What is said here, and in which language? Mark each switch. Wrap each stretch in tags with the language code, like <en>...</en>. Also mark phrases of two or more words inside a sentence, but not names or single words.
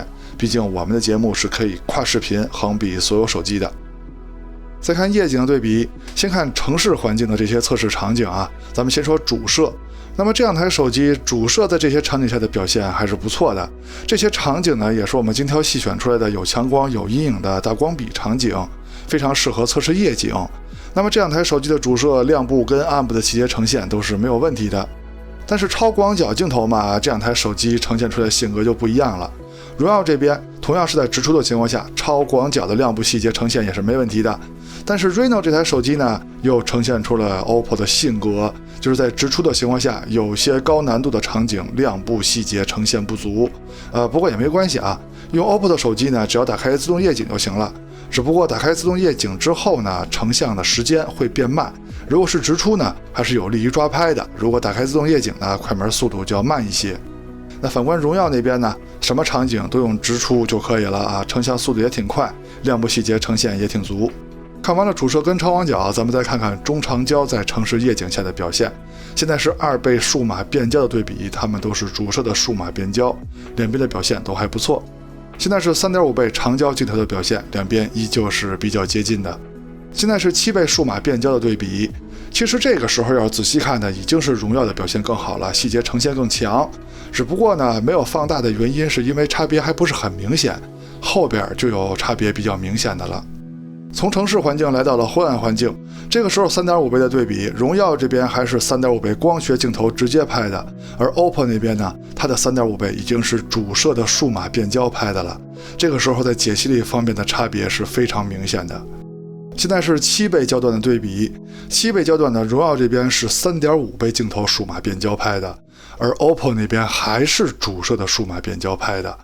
<zh>畢竟我們的節目是可以跨視頻橫比所有手機的。再看夜景的对比，先看城市環境的這些測試場景啊，咱們先說主攝。那麼这兩台手機主攝在這些場景下的表現還是不錯的。這些場景呢，也是我們精挑細選出來的有強光有陰影的大光比場景，非常適合測試夜景。那麼這兩台手機的主攝亮部跟暗部的細節呈現都是沒有問題的。但是超廣角鏡頭嘛，這兩台手機呈現出來的性格就不一樣了。榮耀這邊同樣是在直出的情況下，超廣角的亮部細節呈現也是沒問題的。但是 Reno 這台手機呢，又呈現出了 OPPO 的性格，就是在直出的情況下，有些高難度的場景亮部細節呈現不足。不過也沒關係啊，用 OPPO 的手機呢，只要打開自動夜景就行了。只不過打開自動夜景之後呢，成像的時間會變慢。如果是直出呢，還是有利於抓拍的；如果打開自動夜景呢，快門速度就要慢一些。那反觀榮耀那邊呢，什麼場景都用直出就可以了啊，成像速度也挺快，亮部細節呈現也挺足。看完了主攝跟超廣角，咱們再看看中長焦在城市夜景下的表現。現在是2倍數碼變焦的对比，它們都是主攝的數碼變焦，兩邊的表現都還不錯。現在是 3.5 倍長焦鏡頭的表現，两邊依舊是比较接近的。现在是7倍数碼变焦的对比，其實這個時候要仔細看呢，已經是榮耀的表現更好了，細節呈現更強。只不過呢，沒有放大的原因是因為差別還不是很明顯，後邊就有差別比較明顯的了。從城市環境來到了昏暗環境，這個時候 3.5 倍的對比，榮耀這邊還是 3.5 倍光學鏡頭直接拍的，而 OPPO 那邊呢，它的 3.5 倍已經是主攝的數碼變焦拍的了。這個時候在解析力方面的差別是非常明顯的。現在是7倍焦段的对比，7倍焦段的榮耀這邊是 3.5 倍鏡頭數碼變焦拍的，而 OPPO 那邊還是主攝的數碼變焦拍的。</zh>